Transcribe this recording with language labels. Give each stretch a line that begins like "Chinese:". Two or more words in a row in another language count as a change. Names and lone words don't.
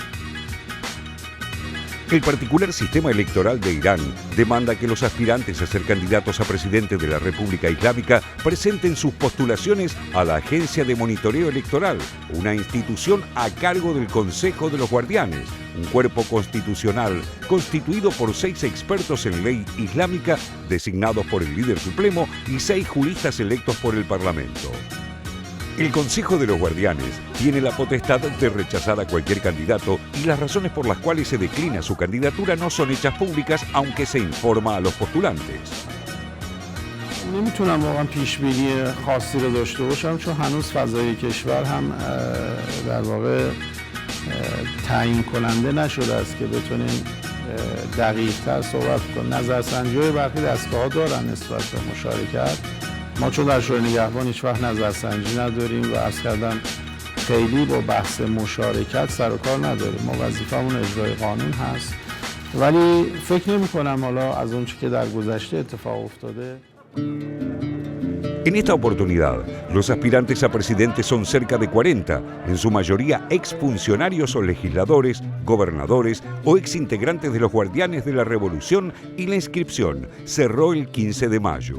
Spanish: El particular sistema electoral de Irán demanda que los aspirantes a ser candidatos a presidente de la República Islámica presenten sus postulaciones a la Agencia de Monitoreo Electoral, una institución a cargo del Consejo de los Guardianes, un cuerpo constitucional constituido por 6 expertos en ley islámica designados por el líder supremo y 6 juristas electos por el Parlamento. El Consejo de los Guardianes tiene la potestad de rechazar a cualquier candidato y las razones por las cuales se declina su candidatura no son hechas públicas, aunque se informa a los postulantes.
Persian: نمیتونم واقعا پیشبینی خاصی رو داشته باشم چون هنوز فضای کشور هم در واقع تعیین کننده نشده است که بتونیم دقیق‌تر صحبت کنیم. نظرسنجی‌های برخی دستگاه‌ها دارن نسبت به مشارکت. ما چون در شورای نگهبان هیچ وقت نظرسنجی نداریم و عرض کردم خیلی با بحث مشارکت سر و کار نداریم. ما وظیفمون اجرای قانون هست ولی فکر نمی کنم حالا از اون چی که در گذشته اتفاق افتاده.
Spanish: En esta oportunidad, los aspirantes a presidente son cerca de 40, en su mayoría exfuncionarios o legisladores, gobernadores o exintegrantes de los Guardianes de la Revolución, y la inscripción cerró el 15 de mayo.